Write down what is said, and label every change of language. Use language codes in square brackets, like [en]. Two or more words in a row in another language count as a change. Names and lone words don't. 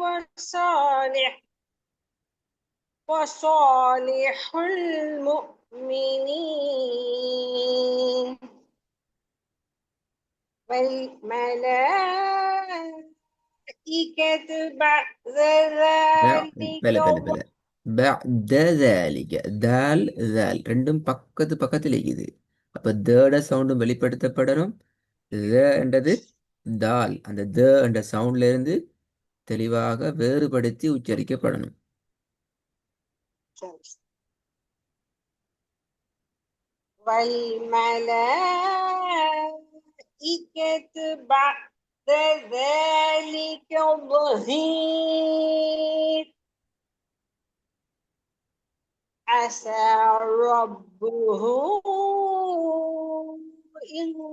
[ar] وصالح المؤمنين والملائكة بعد ذلك بلا بلا بلا بعد ذلك [ta] தால் தால் ரெண்டும் பக்கத்து பக்கத்தில் இருக்குது. அப்ப தேட சவுண்டும் வெளிப்படுத்தப்படணும். என்றது தால், அந்த த என்ற சவுண்ட்ல இருந்து தெளிவாக வேறுபடுத்தி உச்சரிக்கப்படணும். [ar] والملائكة بعد ذلك ظهير عسى ربه إن